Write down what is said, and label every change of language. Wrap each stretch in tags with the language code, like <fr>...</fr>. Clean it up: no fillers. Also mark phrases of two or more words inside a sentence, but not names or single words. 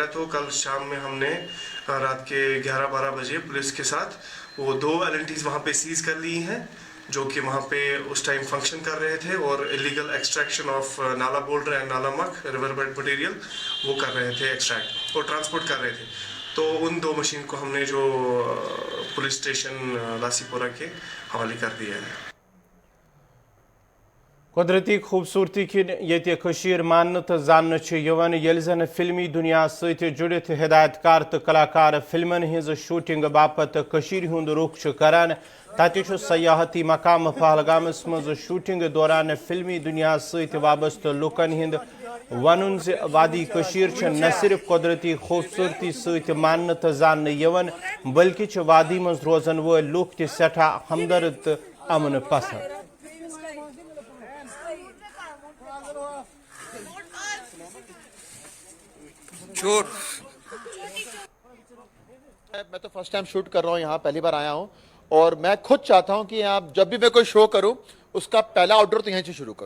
<ur>تو کل شام میں ہم نے رات کے 11-12 بجے پولیس کے ساتھ وہ 2 LNTs وہاں پہ سیز کر لی ہیں، جو کہ وہاں پہ اس ٹائم فنکشن کر رہے تھے اور</ur> <en>illegal extraction of nala boulder and nala muck river bed material</en> <ur>وہ کر رہے تھے ایکسٹریکٹ اور ٹرانسپورٹ کر رہے تھے۔ تو ان 2 مشین کو ہم نے جو پولیس اسٹیشن لاسی پورہ کے حوالے کر دیا ہے۔</ur> <ks>قدرتی خوبصورتی کن یت کشیر ماننے تو زاننے یوان یل زن فلمی دنیا ست جڑت ہدایت کار تو کلاکار فلمن ہز شوٹنگ باپت کشیر ہند رخ کران۔ تتہ سیاحتی مقام پہلگامس مز شوٹنگ دوران فلمی دنیا ست وابستہ لکن ہند ونن ز وادی کشیر نہ صرف قدرتی خوبصورتی ست ماننے تو زاننے یوان بلکہ وادی مز روزن ول لوک تہ سٹھا ہمدرد تو امن پسند۔</ks> <ur>میں تو</ur> <en>first time</en> <ur>شوٹ کر رہا ہوں یہاں، پہلی بار آیا ہوں، اور میں خود چاہتا ہوں کہ یہاں جب بھی میں کوئی شو کروں اس کا پہلا آؤٹ ڈور تو یہیں سے شروع کروں۔</ur>